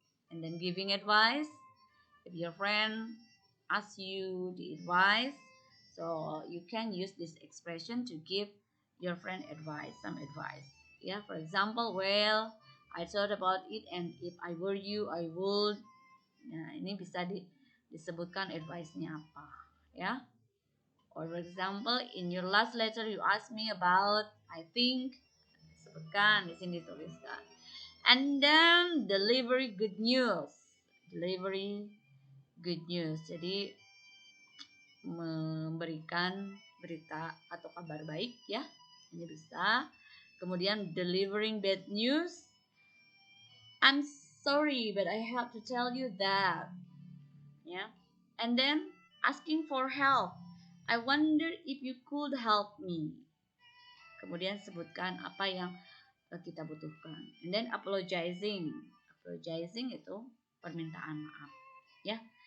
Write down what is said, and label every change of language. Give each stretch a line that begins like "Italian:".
English: And then giving advice, if your friend asks you the advice, so you can use this expression to give your friend advice, some advice. Yeah, for example, well, I thought about it and if I were you, I would.
Indonesian: Nah, ini bisa disebutkan advice-nya apa, ya.
English: Or for example, in your last letter you asked me about, I think,
Indonesian: disebutkan di sini dituliskan.
English: And then delivery good news. Delivery good news.
Indonesian: Jadi memberikan berita atau kabar baik ya. Ini bisa. Kemudian
English: delivering bad news. I'm sorry but I have to tell you that. Ya. And then asking for help. I wonder if you could help me.
Indonesian: Kemudian sebutkan apa yang kita butuhkan.
English: And then apologizing. Apologizing
Indonesian: itu permintaan maaf.
English: Ya.